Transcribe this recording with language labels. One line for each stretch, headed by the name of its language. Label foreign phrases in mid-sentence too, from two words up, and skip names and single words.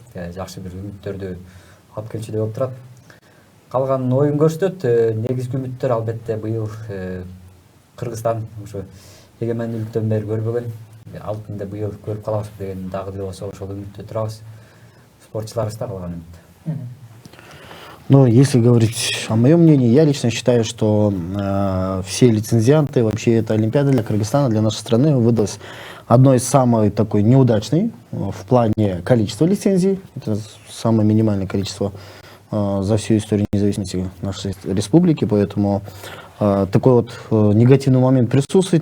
Kyrgyz: Жакшы бир үмүттөрдү алып келчүдөй болуп турат. Калган оюн көрсөтөт. Негизги үмүттөр албетте быйыл Кыргызстан ушу эгемендүүлүктөн бери көрбөгөн. Алтынды быйыл көрүп калабыз деген дагы деле болсо ошол үмүттө турабыз. Спортчуларыбыз да калган үмүт.
Russian: Ну, если говорить о моем мнении, я лично считаю, что все лицензианты, вообще эта Олимпиада для Кыргызстана, для нашей страны выдалась одной из самой такой неудачной в плане количества лицензий. Это самое минимальное количество за всю историю независимости нашей республики, поэтому такой вот негативный момент присутствует.